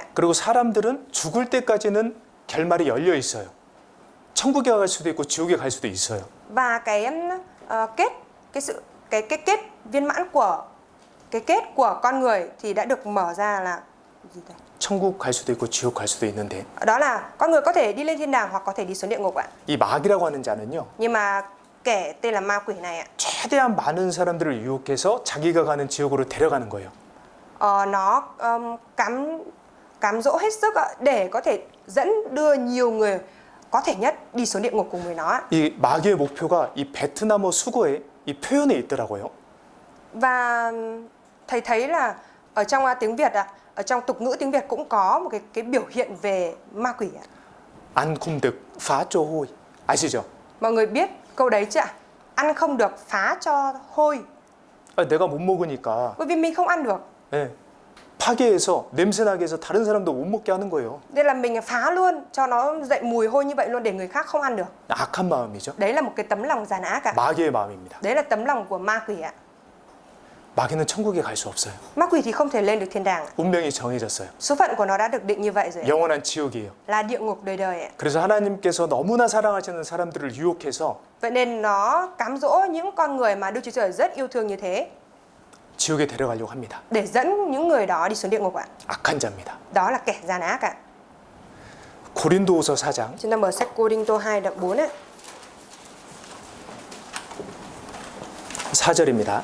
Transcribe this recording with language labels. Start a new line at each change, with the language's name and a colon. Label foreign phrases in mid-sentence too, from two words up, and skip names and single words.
Korean: 그리고 사람들은 죽을 때까지는 결말이 열려 있어요. 천국에 갈 수도 있고 지옥에 갈 수도 있어요.
Vietnamese: Và cái kết viên mãn của cái kết của con người thì đã được mở ra là gì đây?
Korean: 천국 갈 수도 있고 지옥 갈 수도 있는데
Vietnamese: Đó là con người có thể đi lên thiên đàng hoặc có thể đi xuống địa ngục ạ.
Korean: 이 마귀라고 하는 자는요.
Vietnamese: Nhưng mà kẻ tên là ma quỷ này ạ,
Korean: 최대한 많은 사람들을 유혹해서 자기가 가는 지옥으로 데려가는 거예요.
Vietnamese: nó cám dỗ hết sức ạ, để có thể dẫn đưa nhiều người có thể nhất đi xuống địa ngục cùng với nó ạ.
Korean: 이 마귀의 목표가 이 베트남어 수거에 이 표현에 있더라고요.
Vietnamese: Và thầy thấy là ở trong tiếng Việt ạ, ở trong tục ngữ tiếng Việt cũng có một cái biểu hiện về ma quỷ ạ. Ăn không được phá cho hôi. 아시죠? Mọi người biết câu đấy chưa ạ? Ăn không được phá cho hôi.
Korean: 내가 못 먹으니까
Vietnamese: Bởi vì mình không ăn được,
Korean: 예, 파괴해서 냄새나게 해서 다른 사람도 못 먹게 하는 거예요.
Vietnamese: nên là mình phá luôn cho nó dậy mùi hôi như vậy luôn để người khác không ăn được.
Korean: 악한 마음이죠.
Vietnamese: Đấy là một cái tấm lòng gian ác ạ.
Korean: 마귀의 마음입니다.
Vietnamese: Đấy là tấm lòng của ma quỷ ạ.
Korean: 마귀는 천국에 갈 수 없어요.
Vietnamese: Ma quỷ thì không thể lên được thiên đàng ạ.
Korean: 운명이 정해졌어요.
Vietnamese: Số phận của nó đã được định như vậy rồi ạ.
Korean: 영원한 지옥이에요.
Vietnamese: Là địa ngục đời đời ạ.
Korean: 그래서 하나님께서 너무나 사랑하시는 사람들을 유혹해서
Vietnamese: Vậy nên nó cám dỗ những con người mà Đức Chúa Trời rất yêu thương như thế
Korean: 지옥에 데려가려고 합니다.
Vietnamese: để dẫn những người đó đi xuống địa ngục ạ.
Korean: 악한 자입니다.
Vietnamese: Đó là kẻ gian ác ạ.
Korean: 고린도후서 4장
Vietnamese: Chúng ta mở sách Cô-rinh-tô 2 đoạn 4 ạ.
Korean: 4절입니다.